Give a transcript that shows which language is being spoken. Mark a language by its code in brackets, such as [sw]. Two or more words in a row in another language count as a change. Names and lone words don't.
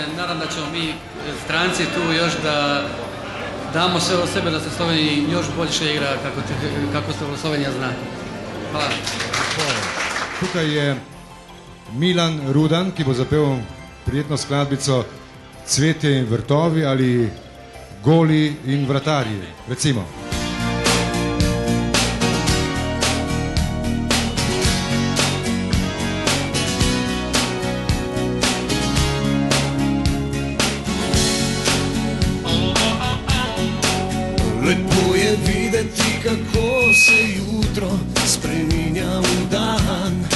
[sr] nadam da ćemo mi stranci tu još da damo sve od sebe da se Sloveniji još bolje igra kako se Slovenija zna. Hvala. [sl] Tukaj je Milan Rudan, ki bo zapel prijetno skladbico Cvetje in vrtovi ali Goli in vratarji, recimo. Lepo je videti, kako se jutro spreminja v dan.